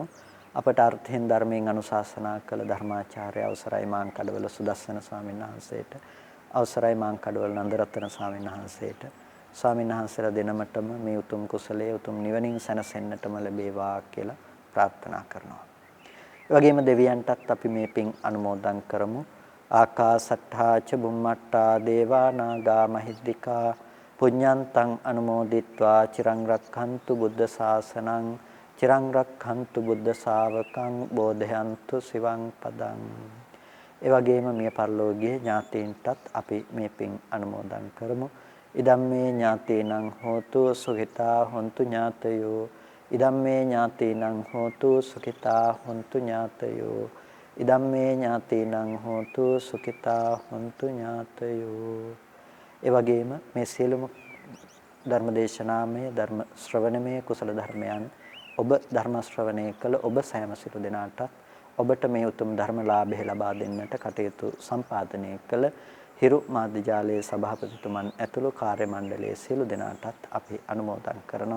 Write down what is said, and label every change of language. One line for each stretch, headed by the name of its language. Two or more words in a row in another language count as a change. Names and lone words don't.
Sinhala: අපට අර්ථයෙන් ධර්මයෙන් අනුශාසනා කළ ධර්මාචාර්ය අවසරයි මාංකඩවල සුදස්සන ස්වාමීන් වහන්සේට, අවසරයි මාංකඩවල නන්දරත්න ස්වාමීන් වහන්සේට, ස්වාමීන් වහන්සේලා දෙනමතම මේ උතුම් කුසලයේ උතුම් නිවනින් සැනසෙන්නටම ලැබේවා කියලා ප්‍රාර්ථනා කරනවා. ඒ වගේම දෙවියන්ටත් අපි මේ පින් අනුමෝදන් කරමු.
Pali: ආකාසට්ඨා ච බුම්මට්ඨා දේවා නාග මහිද්దికා පුඤ්ඤන්තං අනුමෝදිත්වා චිරං රක්ඛන්තු බුද්ධ ශාසනං චිරං රක්ඛන්තු බුද්ධ ශාවකං බෝධයන්තු සිවං පදං.
Sinhala: ඒ වගේම මිය පරලෝකීය ඥාතීන්ටත් අපි මේ පින් අනුමෝදන් කරමු.
Pali: ඉදම්මේ ඥාතීනං හෝතු සුඛිතා හොන්තු ඥාතයෝ ඉදම්මේ ඥාතීනං හෝතු සුඛිතා හොන්තු ඥාතයෝ ඉදම්මේ ඥාතීනං හෝතු සුඛිතා හොන්තු ඥාතයෝ.
Sinhala: ඒ වගේම මේ සියලුම ධර්මදේශනාමය ධර්ම ශ්‍රවණමය කුසල ධර්මයන් ඔබ ධර්ම ශ්‍රවණය කළ ඔබ සෑම සිළු දෙනාටත් ඔබට මේ උතුම් ධර්මලාභය ලබා දෙන්නට කටයුතු සම්පාදනය කළ හිරු මාධ්‍ය ජාලයේ සභාපතිතුමන් ඇතුළු කාර්ය මණ්ඩලයේ සියලු දෙනාටත් අපි අනුමෝදන් කරනවා.